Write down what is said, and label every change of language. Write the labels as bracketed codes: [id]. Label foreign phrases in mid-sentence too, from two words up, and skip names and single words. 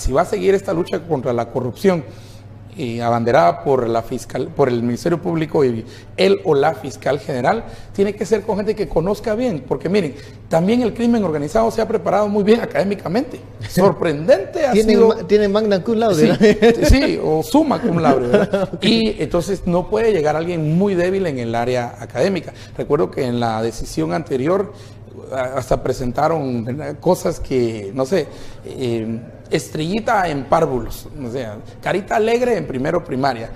[es] Si va a seguir esta lucha contra la corrupción, abanderada por el Ministerio Público y él o la fiscal general, tiene que ser con gente que conozca bien, porque miren, también el crimen organizado se ha preparado muy bien académicamente. Sorprendente ha sido. Tiene [la] magna cum laude. [es] Sí, o [la] summa cum laude, [es] ¿verdad? Okay. Y entonces no puede llegar alguien muy débil en el área académica. Recuerdo que en la decisión anterior hasta presentaron cosas que, no sé, estrellita en párvulos, o sea, carita alegre en primero primaria.